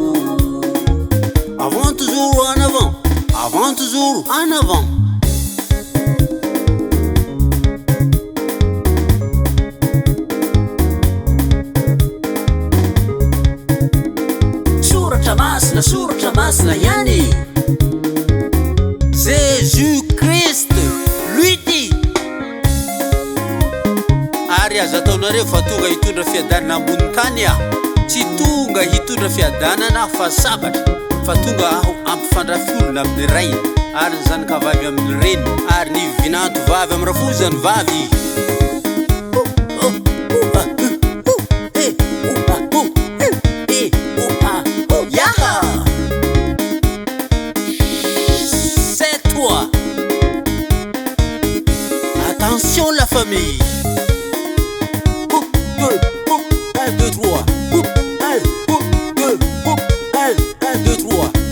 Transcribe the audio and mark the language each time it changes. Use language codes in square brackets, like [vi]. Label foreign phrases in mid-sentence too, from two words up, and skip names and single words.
[fr] Avant toujours en avant Avant toujours en avant [mg] Soratra masina ihany [fr] Jésus-Christ lui dit Ary [mg] aza ataonareo fa tonga hitondra fiadanana ambony tany aho Tsy tonga hitondra fiadanana fa sabatra Fa tonga aho ampifandrafy olona amin'ny ray Ary ny zanakavavy amin'ny reny Ary ny vinanto vavy amin'ny rafozany vavy [fr] C'est toi Attention la famille 1, 2, 3 1, 2, 1, 2, 3